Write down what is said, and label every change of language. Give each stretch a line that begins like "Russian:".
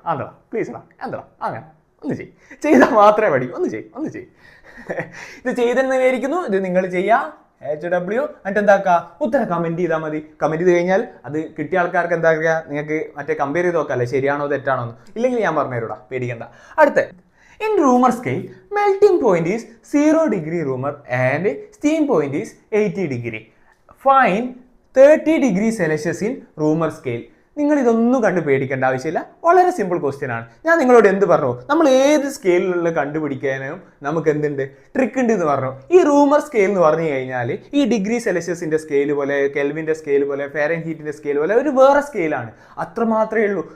Malayalam: ആന്തടാ please എടാ, എന്താ അങ്ങനെ ഒന്ന് ചെയ്താൽ മാത്രമേ പഠിക്കൂ. ഒന്ന് ചെയ് ഇത് ചെയ്തെന്ന് വിചാരിക്കുന്നു. ഇത് നിങ്ങൾ ചെയ്യാം. HW എന്നിട്ട് എന്താക്കുക, ഉത്തരം കമൻറ്റ് ചെയ്താൽ മതി. കമൻറ്റ് ചെയ്ത് കഴിഞ്ഞാൽ അത് കിട്ടിയ ആൾക്കാർക്ക് എന്താ പറയുക, നിങ്ങൾക്ക് മറ്റേ കമ്പയർ ചെയ്ത് നോക്കാമല്ലേ ശരിയാണോ തെറ്റാണോ എന്ന്. ഇല്ലെങ്കിൽ ഞാൻ പറഞ്ഞു തരൂടാ, പേടിക്കണ്ട.
English: അടുത്ത, in rumor scale, melting point is 0 degree rumor and steam point is 80 degree. Find 30 degree Celsius in rumor scale.
Malayalam: നിങ്ങൾ ഇതൊന്നും കണ്ട് പേടിക്കേണ്ട ആവശ്യമില്ല. വളരെ സിമ്പിൾ ക്വസ്റ്റ്യൻ ആണ്. ഞാൻ നിങ്ങളോട് എന്ത് പറഞ്ഞു, നമ്മൾ ഏത് സ്കെയിലുള്ള കണ്ടുപിടിക്കാനും നമുക്ക് എന്തുണ്ട്, ട്രിക്ക് ഉണ്ട് എന്ന് പറഞ്ഞു. ഈ റൂമർ സ്കെയിൽ എന്ന് പറഞ്ഞു കഴിഞ്ഞാൽ ഈ ഡിഗ്രി സെൽഷ്യസിന്റെ സ്കെയിൽ പോലെ, കെൽവിന്റെ സ്കെയിൽ പോലെ, ഫാരൻഹീറ്റിന്റെ സ്കെയിൽ പോലെ ഒരു വേറെ സ്കെയിലാണ്. അത്ര മാത്രമേ ഉള്ളൂ.